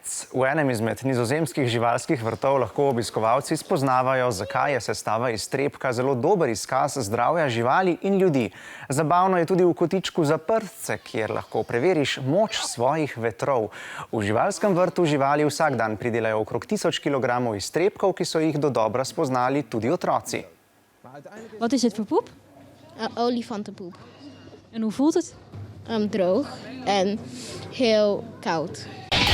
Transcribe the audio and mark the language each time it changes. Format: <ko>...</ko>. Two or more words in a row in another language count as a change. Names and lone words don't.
<sl>V enem izmed nizozemskih živalskih vrtov lahko obiskovalci spoznavajo, zakaj je sestava iztrebka zelo dober izkaz zdravja živali in ljudi. Zabavno je tudi v kotičku za prdce, kjer lahko preveriš moč svojih vetrov. V živalskem vrtu živali vsak dan pridelajo okrog 1000 kilogramov iztrebkov, ki so jih dodobra spoznali tudi otroci.</sl> <nl>Wat is het voor poep? Olifantenpoep. En hoe voelt het? Droog en heel koud.</nl>